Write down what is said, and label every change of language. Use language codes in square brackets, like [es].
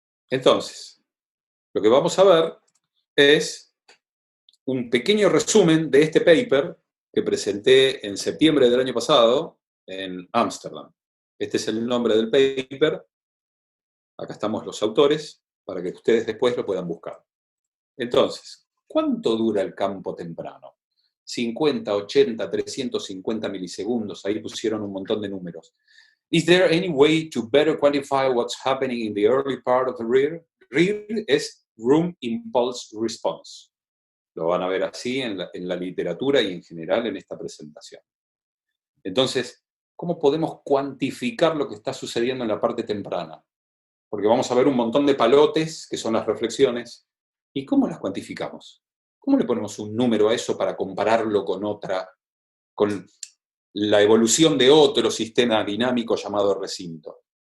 [es] Entonces, lo que vamos a ver es un pequeño resumen de este paper que presenté en septiembre del año pasado en Ámsterdam. Este es el nombre del paper. Acá estamos los autores para que ustedes después lo puedan buscar. Entonces, ¿cuánto dura el campo temprano? 50, 80, 350 milisegundos. Ahí pusieron un montón de números. [en] Is there any way to better quantify what's happening in the early part of the RIR? [es] RIR es Room Impulse Response. Lo van a ver así en la literatura y en general en esta presentación. Entonces, ¿cómo podemos cuantificar lo que está sucediendo en la parte temprana? Porque vamos a ver un montón de palotes, que son las reflexiones. ¿Y cómo las cuantificamos? ¿Cómo le ponemos un número a eso para compararlo con la evolución de otro sistema dinámico llamado recinto?